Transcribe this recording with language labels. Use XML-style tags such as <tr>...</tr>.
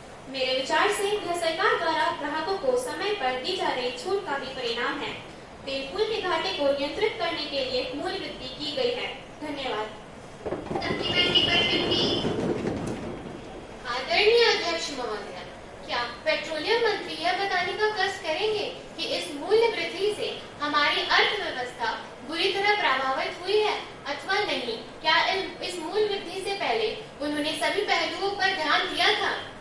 <hi>मेरे विचार से यह सरकार द्वारा ग्राहकों को समय पर दी जा रही छूट का भी परिणाम है। तेल पुल के घाटे को नियंत्रित करने के लिए मूल्य वृद्धि की गई है। धन्यवाद।</hi> <en>Supplementary question please.</en> <hi>आदरणीय अध्यक्ष महोदय, क्या पेट्रोलियम मंत्री यह बताने का कष्ट करेंगे कि इस मूल्य वृद्धि से हमारी अर्थव्यवस्था बुरी तरह प्रभावित हुई है अथवा नहीं? क्या इस मूल्य वृद्धि से पहले उन्होंने सभी पहलुओं पर ध्यान दिया था?</hi>